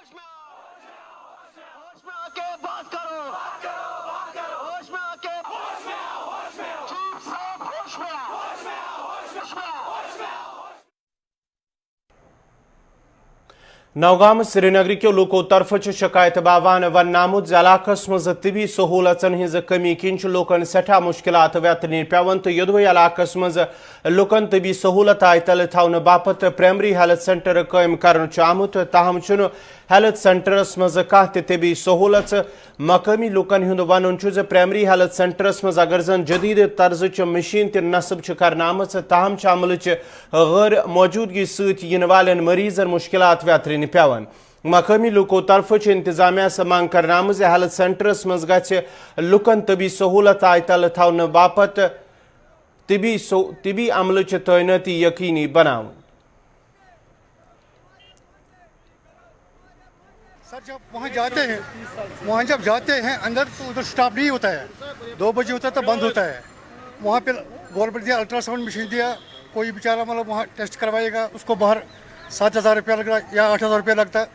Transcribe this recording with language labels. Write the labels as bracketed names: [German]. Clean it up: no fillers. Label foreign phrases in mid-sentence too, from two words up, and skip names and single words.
[Kashmiri] नौगाम श्रीनगर के लूको तरफ शिकायत बावान वन नामुद इलाकस मज तिबी सहूलतन हिज कमी किन लूकन सठा मुश्किलात व्यतन पेवन तो योदवे इलाकस मज लूकन तिबी सहूलत आय तल थवन बापत [English] primary health centre [Kashmiri] कायम कर आमुत, ताहम हेल्थ सेंटरस मज कह तिबी सहूलत। मकामी लूकन हुंद वन [English] primary health [Kashmiri] सेंटरस मज अगर जन जदीद तर्ज मशीन त नस्ब करना आमच, ताहम अमल गैर मौजूदगी सतन वाले मरीजन मुश्किलात व्यतन पेवन। मकामी लूको तरफ इंतजामिया से मांग करना हेल्थ सेंटरस मज गि लूकन तबी सहूलत आय तल थवन बापत तिबी अमल तैनाती यकीनी बनाव। [Hindi] सर जब वहाँ जाते हैं अंदर तो उधर स्टाफ नहीं होता है। 2 बजे होता है तो बंद होता है। वहाँ पे गवर्नमेंट दिया [English] ultrasound machine [Hindi] दिया, कोई बेचारा मतलब वहाँ टेस्ट करवाएगा, उसको बाहर 7,000 रुपया लग रहा है या 8,000 रुपया लगता है।